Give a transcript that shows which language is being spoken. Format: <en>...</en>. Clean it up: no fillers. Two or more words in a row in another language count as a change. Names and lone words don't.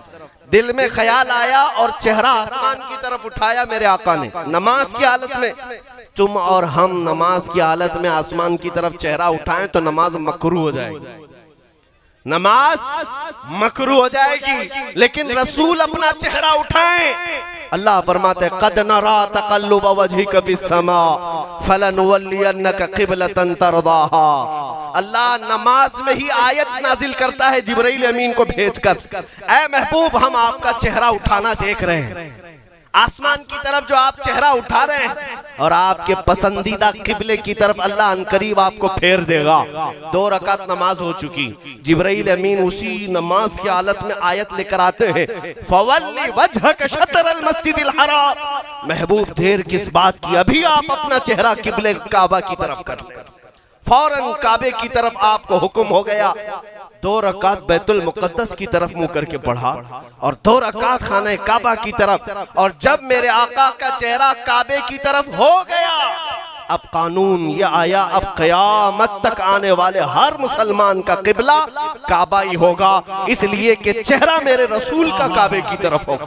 <hi>दिल में ख्याल आया और चेहरा आसमान की तरफ उठाया मेरे आका ने नमाज की हालत में। तुम और हम नमाज की हालत में आसमान की तरफ चेहरा उठाएं तो नमाज मकरूह हो जाएगी, नमाज मकरूह हो जाएगी। लेकिन रसूल अपना चेहरा उठाएं, अल्लाह फरमाते हैं</hi> <ar>قد نرى تقلب وجهك في السماء فلنولينك قبلة ترضاها.</ar> <hi>अल्लाह नमाज में ही आयत नाजिल करता है जिब्राइल अमीन को भेजकर, ऐ महबूब हम आपका चेहरा उठाना देख रहे हैं। आसमान की तरफ जो आप चेहरा उठा रहे हैं और आपके पसंदीदा किबले की तरफ अल्लाह अनकरीब आपको फेर देगा। 2 रकात नमाज हो चुकी। जिब्राइल अमीन उसी नमाज की हालत में आयत लेकर आते हैं,</hi> <ar>فول وجهك شطر المسجد الحرام.</ar> <hi>महबूब देर किस बात की, अभी आप अपना चेहरा किबले काबा की तरफ कर लें। फौरन काबे की तरफ आपको हुक्म हो गया। 2 रकात बैतुल मुकद्दस की तरफ मुंह करके पढ़ा और 2 रकात खाने काबा की तरफ। और जब मेरे आका का चेहरा काबे की तरफ हो गया, अब कानून ये आया, अब क़यामत तक आने वाले हर मुसलमान का किबला काबा ही होगा, इसलिए कि चेहरा मेरे रसूल का काबे की तरफ होगा।</hi>